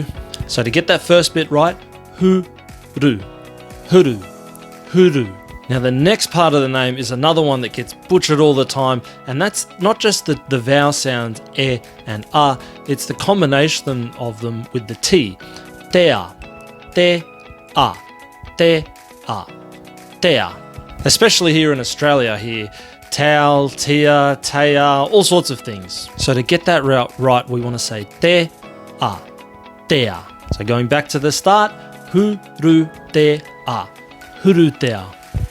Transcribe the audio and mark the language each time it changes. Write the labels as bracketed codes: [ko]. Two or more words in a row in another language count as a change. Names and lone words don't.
[en] So to get that first bit right, hu-ru, huru, huru. Now the next part of the name is another one that gets butchered all the time, and that's not just the vowel sounds e and a, it's the combination of them with the T. Tea, te, a, te, a, tea. Especially here in Australia here, tau, tia, tea, all sorts of things. So to get that right, we want to say te a, tea. So going back to the start, Hurutea-a, Hurutea.